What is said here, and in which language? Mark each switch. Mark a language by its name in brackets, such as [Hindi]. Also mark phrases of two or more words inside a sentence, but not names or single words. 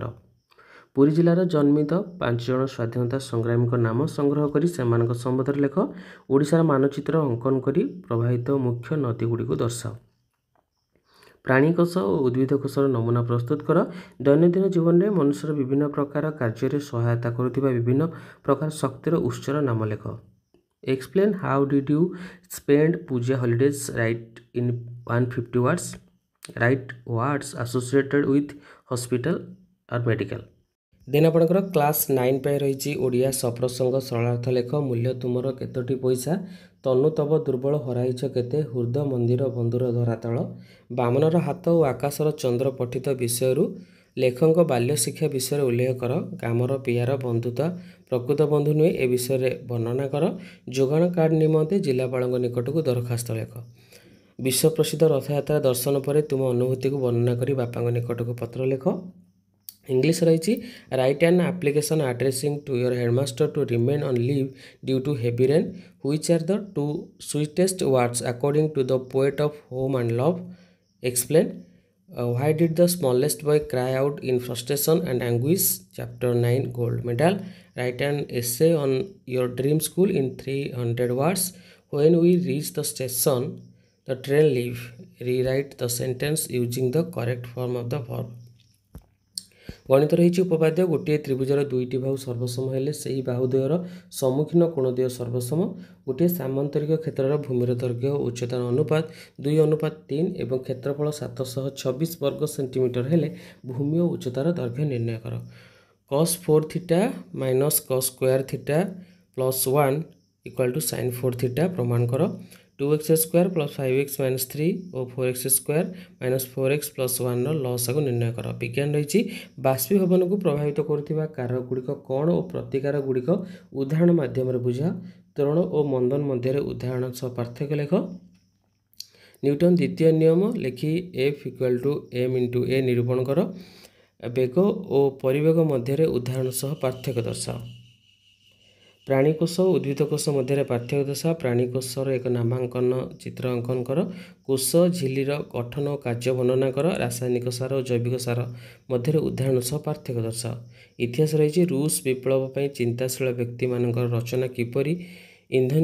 [Odia] ପୁରୀ ଜିଲ୍ଲାର ଜନ୍ମିତ 5 ଜଣ ସ୍ୱାଧୀନତା ସଂଗ୍ରାମୀଙ୍କ ନାମ ସଂଗ୍ରହ କରି ସେମାନଙ୍କ ସମ୍ବନ୍ଧରେ ଲେଖ। ଓଡ଼ିଶାର ମାନଚିତ୍ର ଅଙ୍କନ କରି ପ୍ରବାହିତ ମୁଖ୍ୟ ନଦୀଗୁଡ଼ିକୁ ଦର୍ଶାଅ। ପ୍ରାଣୀ କୋଷ ଓ ଉଦ୍ଭିଦ କୋଷର ନମୁନା ପ୍ରସ୍ତୁତ କର। ଦୈନନ୍ଦିନ ଜୀବନରେ ମନୁଷ୍ୟର ବିଭିନ୍ନ ପ୍ରକାର କାର୍ଯ୍ୟରେ ସହାୟତା କରୁଥିବା ବିଭିନ୍ନ ପ୍ରକାର ଶକ୍ତିର ଉତ୍ସର ନାମ ଲେଖ। [English] Explain how did you spend ପୂଜା holidays. Write in 150 words. Write words associated with hospital or medical. [Odia] ଦେନ୍ ଆପଣଙ୍କର କ୍ଲାସ୍ 9 ପାଇଁ ରହିଛି ଓଡ଼ିଆ ସପ୍ରସଙ୍ଗ ସରଳାର୍ଥ ଲେଖ। ମୂଲ୍ୟ ତୁମର କେତୋଟି ପଇସା। ତନୁ ତବ ଦୁର୍ବଳ ହରାଇଛ କେତେ। ହୃଦ ମନ୍ଦିର ବନ୍ଧୁର ଧରାତଳ। ବାମନର ହାତ ଓ ଆକାଶର ଚନ୍ଦ୍ର ପଠିତ ବିଷୟରୁ ଲେଖକଙ୍କ ବାଲ୍ୟ ଶିକ୍ଷା ବିଷୟରେ ଉଲ୍ଲେଖ କର। କାମର ପିଆର ବନ୍ଧୁତା ପ୍ରକୃତ ବନ୍ଧୁ ନୁହେଁ ଏ ବିଷୟରେ ବର୍ଣ୍ଣନା କର। ଯୋଗାଣ କାର୍ଡ଼ ନିମନ୍ତେ ଜିଲ୍ଲାପାଳଙ୍କ ନିକଟକୁ ଦରଖାସ୍ତ ଲେଖ। ବିଶ୍ୱ ପ୍ରସିଦ୍ଧ ରଥଯାତ୍ରା ଦର୍ଶନ ପରେ ତୁମ ଅନୁଭୂତିକୁ ବର୍ଣ୍ଣନା କରି ବାପାଙ୍କ ନିକଟକୁ ପତ୍ର ଲେଖ। ଇଂଲିଶ ରହିଛି [English] write an application addressing to your headmaster to remain on leave due to heavy rain. which are the 2 sweetest words according to the poet of home and love. Explain. Why did the smallest boy cry out in frustration and anguish? Chapter 9 Gold Medal. Write an essay on your dream school in 300 words. When we reach the station, the train leave. Rewrite the sentence using the correct form of the verb. [Odia] ଗଣିତ ରହିଛି ଉପପାଦ୍ୟ ଗୋଟିଏ ତ୍ରିଭୁଜର 2ଟି ବାହୁ ସର୍ବସମ ହେଲେ ସେହି ବାହୁଦ୍ୱୟର ସମ୍ମୁଖୀନ କୋଣଦ୍ୱୟ ସର୍ବସମ। ଗୋଟିଏ ସାମାନ୍ତରିକ କ୍ଷେତ୍ରର ଭୂମିର ଦୈର୍ଘ୍ୟ ଓ ଉଚ୍ଚତାର ଅନୁପାତ 2:3 ଏବଂ କ୍ଷେତ୍ରଫଳ 726 ବର୍ଗ ସେଣ୍ଟିମିଟର ହେଲେ ଭୂମି ଓ ଉଚ୍ଚତାର ଦୈର୍ଘ୍ୟ ନିର୍ଣ୍ଣୟ କର। [English] cos 4 θ minus cos square θ plus 1 equal to sin 4 θ [Odia] ପ୍ରମାଣ କର। [English] 2x square plus 5x minus 3 ଓ 4x square minus 4x plus 1ର [Odia] ଲସାଗୁ ନିର୍ଣ୍ଣୟ କର। ବିଜ୍ଞାନ ରହିଛି ବାଷ୍ପୀଭବନକୁ ପ୍ରଭାବିତ କରୁଥିବା କାରକ ଗୁଡ଼ିକ କ'ଣ ଓ ପ୍ରତିକାର ଗୁଡ଼ିକ ଉଦାହରଣ ମାଧ୍ୟମରେ ବୁଝାଅ। ତ୍ୱରଣ ଓ ମନ୍ଦନ ମଧ୍ୟରେ ଉଦାହରଣ ସହ ପାର୍ଥକ୍ୟ ଲେଖ। ନ୍ୟୁଟନ ଦ୍ୱିତୀୟ ନିୟମ ଲେଖି F = m × a ନିରୂପଣ କର। ବେଗ ଓ ପରିବେଗ ମଧ୍ୟରେ ଉଦାହରଣ ସହ ପାର୍ଥକ୍ୟ ଦର୍ଶାଅ। ପ୍ରାଣୀକୋଷ ଉଦ୍ଭିଦକୋଷ ମଧ୍ୟ ପାର୍ଥକ୍ୟ ଦର୍ଶାଅ ପ୍ରାଣୀକୋଷର ଏକ ନାମାଙ୍କନ ଚିତ୍ର ଅଙ୍କନ କର କୋଷ ଝିଲ୍ଲୀର ଗଠନ ଓ କାର୍ଯ୍ୟ ବର୍ଣ୍ଣନା କର ରାସାୟନିକ ସାର ଓ ଜୈବିକ ସାର ମଧ୍ୟ ଉଦାହରଣ ସହ ପାର୍ଥକ୍ୟ ଦର୍ଶାଅ ଇତିହାସ ରହି ରୁଷ ବିପ୍ଳବ ପର ଚିନ୍ତାଶୀଳ ବ୍ୟକ୍ତି ମାନ ରଚନା କିପରି ଇନ୍ଧନ